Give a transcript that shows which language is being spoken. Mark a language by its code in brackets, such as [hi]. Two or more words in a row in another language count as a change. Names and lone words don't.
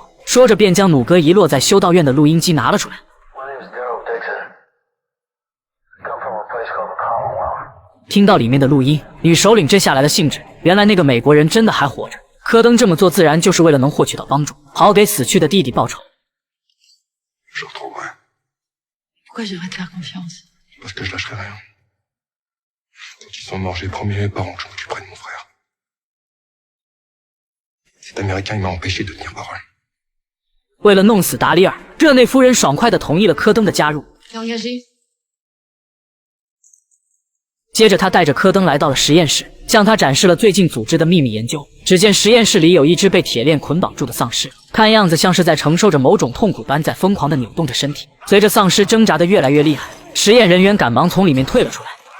[zh] 说着便将努哥遗落在修道院的录音机拿了出来。听到里面的录音，女首领真下来了兴致，原来那个美国人真的还活着。科登这么做自然就是为了能获取到帮助，好给死去的弟弟报仇。 [fr] Pourquoi j'aimerais te faire confiance? Parce que je lâcherai rien. Quand ils sont morts, j'ai promis à mes parents que je m'occuperai de mon frère. Cet Américain, il m'a empêché de tenir parole. [zh] 为了弄死达里尔，热内夫人爽快地同意了科登的加入。 [fr] T'es engagé? [zh] 接着他带着科登来到了实验室，向他展示了最近组织的秘密研究。只见实验室里有一只被铁链捆绑住的丧尸，看样子像是在承受着某种痛苦般，在疯狂地扭动着身体。随着丧尸挣扎得越来越厉害，实验人员赶忙从里面退了出来。